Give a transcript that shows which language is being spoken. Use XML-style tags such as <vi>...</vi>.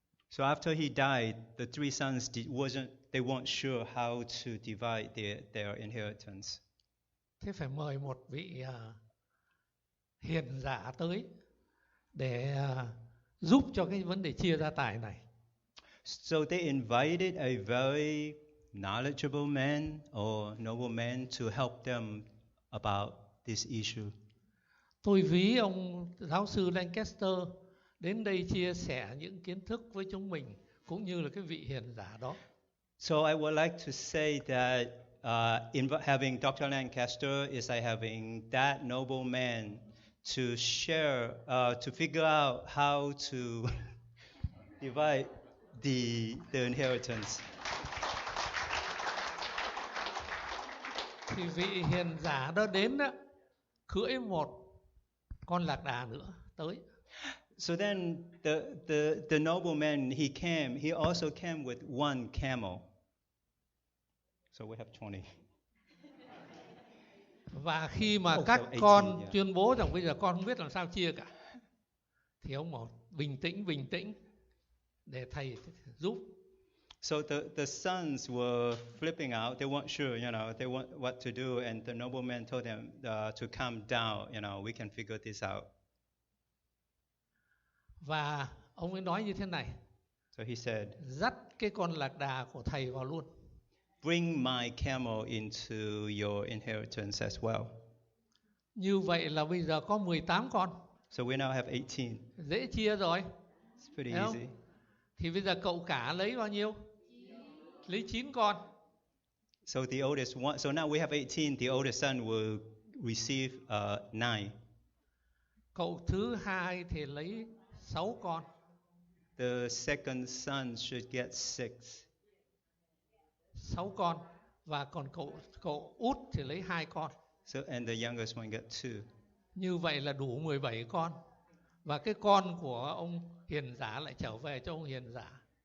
<en>So after he died, the 3 sons they weren't sure how to divide their inheritance.</en> <vi>Thế phải mời một vị hiền giả tới để giúp cho cái vấn đề chia gia tài này.</vi> <en>So they invited a very knowledgeable man or noble man to help them about this issue.</en> <vi>Tôi ví ông giáo sư Lancaster đến đây chia sẻ những kiến thức với chúng mình, cũng như là cái vị hiền giả đó.</vi> <en>So I would like to say that having Dr. Lancaster is like having that noble man to share, to figure out how to divide the inheritance.</en> <vi>Thì vị hiền giả đó đến đó, cưỡi một con lạc đà nữa tới.</vi> <en>So then the nobleman he also came with 1 camel. So we have 20.</en> <vi>Và khi mà các con tuyên bố rằng bây giờ con không biết làm sao chia cả, thì ông bảo bình tĩnh để thầy giúp.</vi> <en>So the sons were flipping out. They weren't sure, they weren't what to do, and the nobleman told them to calm down. We can figure this out.</en> <vi>Và ông ấy nói như thế này.</vi> <en>So he said,</en> <vi>dắt cái con lạc đà của thầy vào luôn.</vi> <en>Bring my camel into your inheritance as well.</en> <vi>Như vậy là bây giờ có 18 con.</vi> <en>So we now have 18.</en> <vi>Dễ chia rồi.</vi> <en>It's pretty easy.</en> <vi>Thì bây giờ cậu cả lấy bao nhiêu? Lấy 9 con.</vi> <en>So the oldest one. So now we have 18. The oldest son will receive 9.</en> <vi>Cậu thứ hai thì lấy 6 con.</vi> <en>The second son should get 6.</en> <vi>6 con. Và còn cậu út thì lấy 2 con.</vi> <en>So and the youngest one get 2.</en> <vi>Như vậy là đủ 17 con. Và cái con của ông hiền giả lại trở về cho ông hiền giả.</vi>